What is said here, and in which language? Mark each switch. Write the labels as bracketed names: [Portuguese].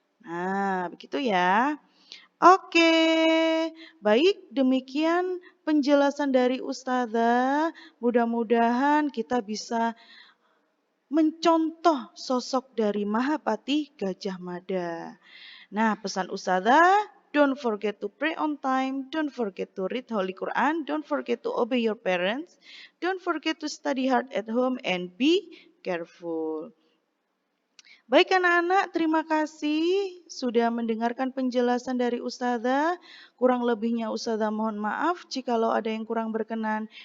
[Indonesian] Nah, begitu ya. Oke, baik demikian penjelasan dari Ustazah. Mudah-mudahan kita bisa mencontoh sosok dari Mahapati Gajah Mada. Nah, pesan Ustazah, [English] don't forget to pray on time, don't forget to read Holy Quran, don't forget to obey your parents, don't forget to study hard at home and be careful. [Indonesian] Baik anak-anak, terima kasih sudah mendengarkan penjelasan dari Ustazah. Kurang lebihnya Ustazah mohon maaf jikalau ada yang kurang berkenan.